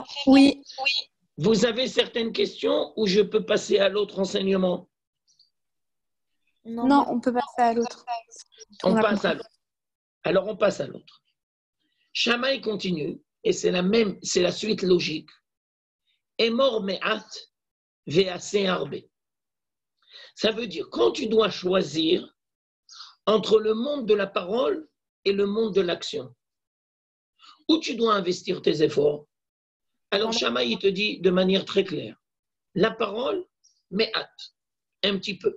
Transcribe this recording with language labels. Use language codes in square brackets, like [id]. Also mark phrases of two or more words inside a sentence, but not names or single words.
[fr] Oui. Vous avez certaines questions ou je peux passer à l'autre enseignement? Non, on peut passer à l'autre. On passe à l'autre. Alors on passe à l'autre. Shammai continue, et c'est la suite logique. [he] אמור מעט ועשה הרבה. [fr] Ça veut dire, quand tu dois choisir entre le monde de la parole et le monde de l'action, où tu dois investir tes efforts, Alors, Shammai, il te dit de manière très claire, la parole, mais hâte, un petit peu.